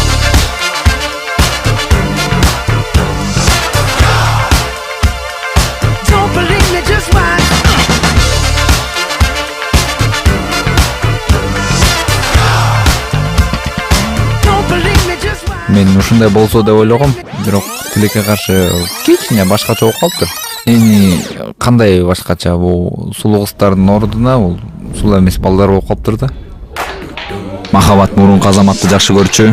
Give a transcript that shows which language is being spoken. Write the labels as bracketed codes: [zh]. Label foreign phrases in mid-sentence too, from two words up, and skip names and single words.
[en] Don't believe me, just watch. Don't believe me, just watch. [ky] Мен ушундай болсо деп ойлогом, бирок тилекке каршы кичине башкача болуп калыптыр. Эми кандай башкача? Бул сулуу кыздардын ордуна бул сулуу эмес балдар болуп калыптыр да. Махабат мурунку азаматты жакшы көрчү.